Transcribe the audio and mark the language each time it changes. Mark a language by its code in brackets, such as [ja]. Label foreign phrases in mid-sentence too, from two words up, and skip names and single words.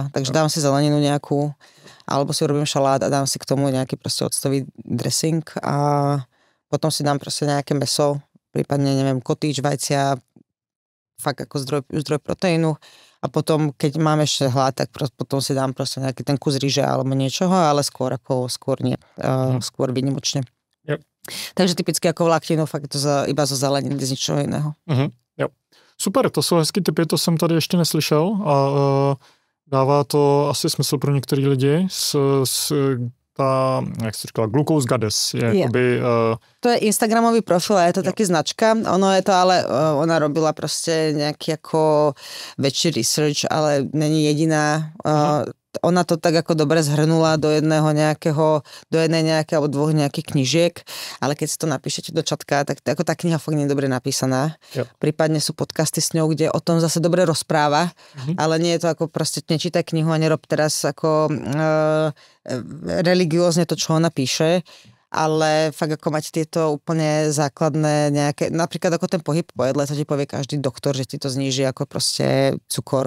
[sk] Takže dám si zeleninu nejakú, alebo si urobím šalát a dám si k tomu nejaký proste octový dressing a potom si dám proste nejaké mäso, prípadne, neviem, kotýč, vajcia, fakt ako zdroj proteínu. A potom, keď mám ešte hlad, tak potom si dám proste nejaký ten kus ryže alebo niečoho, ale skôr nie. Skôr výnimočne. Yep. Takže typicky ako vlákninu, fakt to iba zo zeleniny, z ničoho iného. Yep. [cs] Super, to jsou hezký tipy, to jsem tady ještě neslyšel a dává to asi smysl pro některý lidi jak jsi říkala, Glucose Goddess. To je Instagramový profil a je to taky značka. Ono je to, ale ona robila prostě nějaký jako väčší research, ale není jediná. [sk] Ona to tak ako dobre zhrnula do jednej nejakej alebo dvoch nejakých knížiek, ale keď si to napíšete do čatka, tak ako tá kniha fakt nie je dobre napísaná. Yep. Prípadne sú podcasty s ňou, kde o tom zase dobre rozpráva, ale nie je to ako proste nečítaj knihu a nerob teraz ako religiózne to, čo ona píše, ale fakt ako mať tieto úplne základné nejaké, napríklad ako ten pohyb po jedle, to ti povie každý doktor, že ti to zníži ako proste cukor.